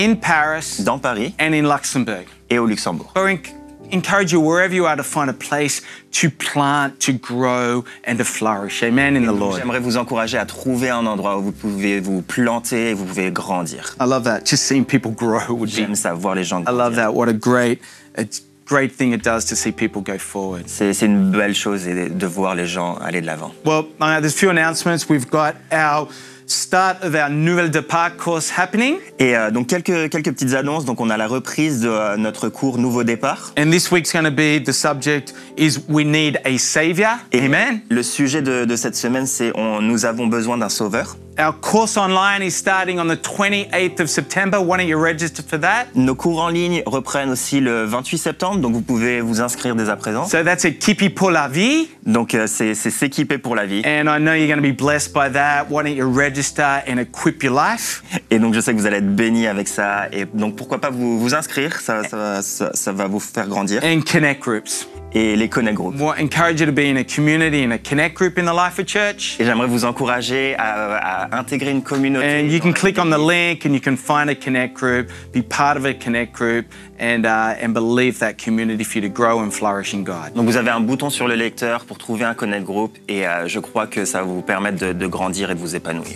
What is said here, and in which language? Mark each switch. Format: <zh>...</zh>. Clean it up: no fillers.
<en>in Paris,</en> <fr>dans Paris</fr> <en>and in Luxembourg.</en> <fr>et au Luxembourg.</fr> <en>So I encourage you wherever you are to find a place to plant, to grow, and to flourish. Amen in the Lord.</en> <fr>J'aimerais vous encourager à trouver un endroit où vous pouvez vous planter et vous pouvez grandir.</fr> <en>I love that. Just seeing people grow would be.</en> <fr>J'aime ça, voir les gens</fr> <en>I love</en> <fr>grandir.</fr> <en>that. What a great thing it does to see people go forward.</en> <fr>C'est une belle chose et de voir les gens aller de l'avant.</fr> <en>Well, there's a few announcements. We've got our start of our Nouvelle Départ course happening.</en> <fr>Et donc quelques petites annonces. Donc on a la reprise de notre cours Nouveau Départ.</fr> <en>And this week's going to be, the subject is we need a savior.</en> <fr>Et Amen. le sujet de cette semaine, c'est nous avons besoin d'un sauveur.</fr> <en>Our course online is starting on the 28th of September. Why don't you register for that?</en> <fr>Nos cours en ligne reprennent aussi le 28 septembre, donc vous pouvez vous inscrire dès à présent.</fr> <en>So that's Équipe pour la vie.</en> <fr>Donc c'est s'équiper pour la vie.</fr> <en>And I know you're going to be blessed by that. Why don't you register and equip your life?</en> <fr>Et donc je sais que vous allez être bénis avec ça. Et donc pourquoi pas vous inscrire, ça va vous faire grandir.</fr> <en>And connect groups.</en> <fr>et les connect groups.</fr> <en>I encourage you to be in a community, in a connect group in the Life of Church.</en> <fr>Et j'aimerais vous encourager à intégrer une communauté.</fr> <en>And you can click on the link and you can find a connect group, be part of a connect group, and believe that community for you to grow and flourish in God.</en> <fr>Donc vous avez un bouton sur le lecteur pour trouver un connect group et je crois que ça va vous permettre de grandir et de vous épanouir.</fr>